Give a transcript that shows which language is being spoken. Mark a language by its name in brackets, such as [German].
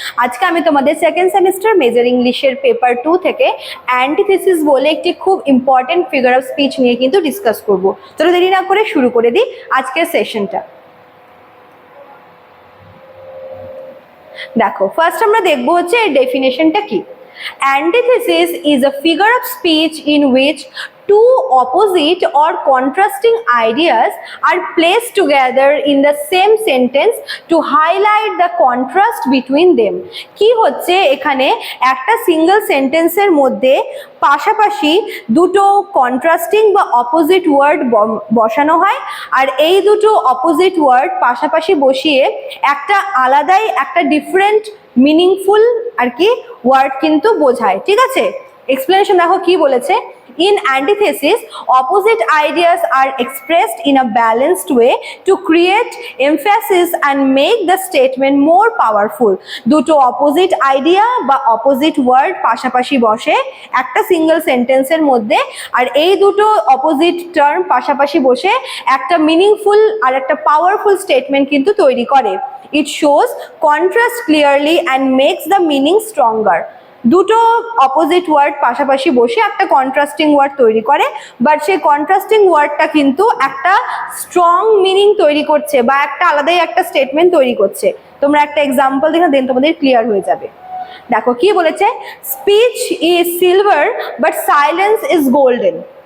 [Bangla] আজকে আমি তোমাদের সেকেন্ড সেমিস্টার মেজর ইংলিশের পেপার 2 থেকে অ্যান্টিথিসিস বলে একটি খুব ইম্পর্টেন্ট ফিগার অফ স্পিচ নিয়ে কিন্তু ডিসকাস করব। চলো দেরি না করে শুরু করে দিই আজকের সেশনটা। দেখো, ফার্স্ট আমরা দেখবো হচ্ছে এর ডেফিনেশনটা কি। [English] Antithesis is a figure of speech in which two opposite or contrasting ideas are placed together in the same sentence to highlight the contrast between them. [Bangla] কি হচ্ছে, এখানে একটা সিঙ্গেল সেন্টেন্সের মধ্যে পাশাপাশি দুটো কন্ট্রাস্টিং বা অপোজিট ওয়ার্ড বসানো হয়, আর এই দুটো অপোজিট ওয়ার্ড পাশাপাশি বসিয়ে একটা আলাদাই একটা ডিফারেন্ট মিনিংফুল আর কি ওয়ার্ড কিন্তু বোঝায়। ঠিক আছে, এক্সপ্লেনেশন দেখো কি বলেছে। [English] In antithesis, opposite ideas are expressed in a balanced way to create emphasis and make the statement more powerful. [Bangla] দুটো অপোজিট আইডিয়া বা অপোজিট ওয়ার্ড পাশাপাশি বসে একটা সিঙ্গেল সেন্টেন্সের মধ্যে, আর এই দুটো অপোজিট টার্ম পাশাপাশি বসে একটা মিনিংফুল আর একটা পাওয়ারফুল স্টেটমেন্ট কিন্তু তৈরি করে। [English] It shows contrast clearly and makes the meaning stronger. [Bangla] দুটো অপোজিট ওয়ার্ড পাশাপাশি বসে একটা কন্ট্রাস্টিং ওয়ার্ড তৈরি করে, বাট সেই কন্ট্রাস্টিং ওয়ার্ডটা কিন্তু একটা স্ট্রং মিনিং তৈরি করছে বা একটা আলাদাই একটা স্টেটমেন্ট তৈরি করছে। তোমরা একটা এক্সাম্পল দেখো, দেন তোমাদের ক্লিয়ার হয়ে যাবে। দেখো কি বলেছে, [English] Speech is silver but silence is golden.